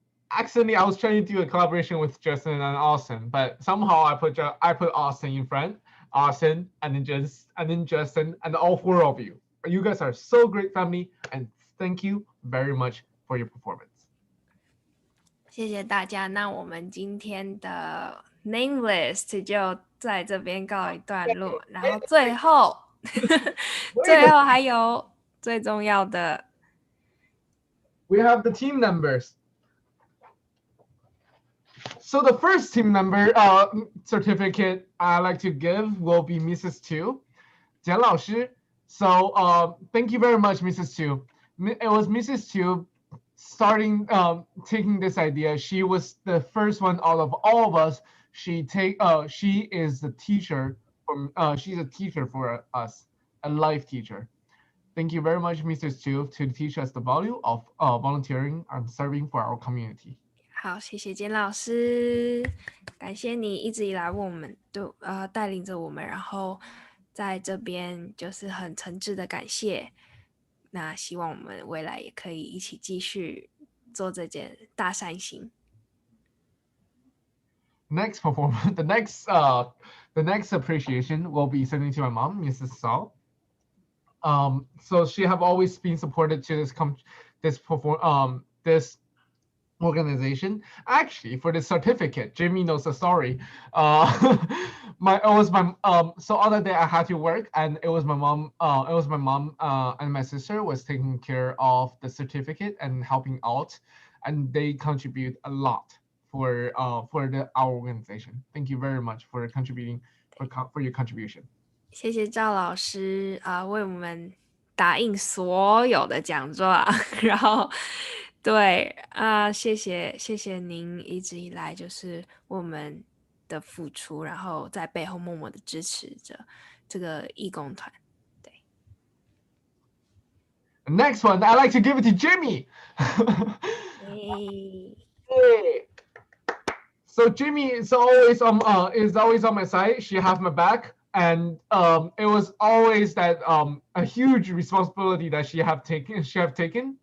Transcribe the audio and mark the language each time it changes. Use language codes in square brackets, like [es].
[en] Accidentally, I was trying to do a collaboration with Justin and Austin, but somehow I put Austin in front, Austin, and then Justin, and all four of you. You guys are so great family, and thank you very much for your performance. [zh] 谢谢大家，那我们今天的 [en] name list [zh] 就在这边告一段落，然后最后还有最重要的 [en] We have the team members. So the first team member certificate I like to give will be Mrs. [zh] Tu, 简老师. [en] So thank you very much, Mrs. Tu. It was Mrs. Tu starting taking this idea. She was the first one out of all of us. She is the teacher she's a teacher for us, a life teacher. Thank you very much, Mrs. Tu, to teach us the value of volunteering and serving for our community. [zh] 好，谢谢简老师，感谢你一直以来为我们带领着我们，然后在这边就是很诚挚的感谢。那希望我们未来也可以一起继续做这件大善行。 [en] Next performance, the next appreciation will be sending to my mom, Mrs. Saul. So she have always been supported to this organization. Actually, for the certificate, Jimmy knows the story. So other day I had to work, and it was my mom. And my sister was taking care of the certificate and helping out, and they contribute a lot for our organization. Thank you very much for contributing for your contribution. [zh] 谢谢赵老师为我们打印所有的奖状，然后对谢谢您一直以来就是为我们的付出，然后在背后默默的支持着这个义工团。对。 [en] Next one, I like to give it to Jimmy. Hey. So Jimmy is always on my side. She has my back, and it was always that a huge responsibility that she have taken.